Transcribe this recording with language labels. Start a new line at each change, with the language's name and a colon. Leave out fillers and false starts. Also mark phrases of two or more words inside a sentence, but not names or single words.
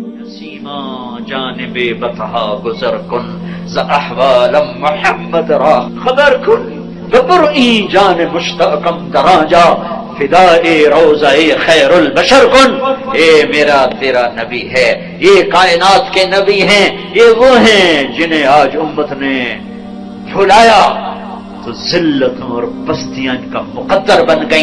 Persian: سیما جانب بطحا گزر کن ز احوال محمد را خبر کن ببرئی جان مشتاقم درا جا فدائے روضہ خیر البشر کن.
Urdu: اے میرا تیرا نبی ہے، یہ کائنات کے نبی ہیں، یہ وہ ہیں جنہیں آج امت نے بھلایا تو ذلتوں اور بستیاں ان کا مقدر بن گئیں.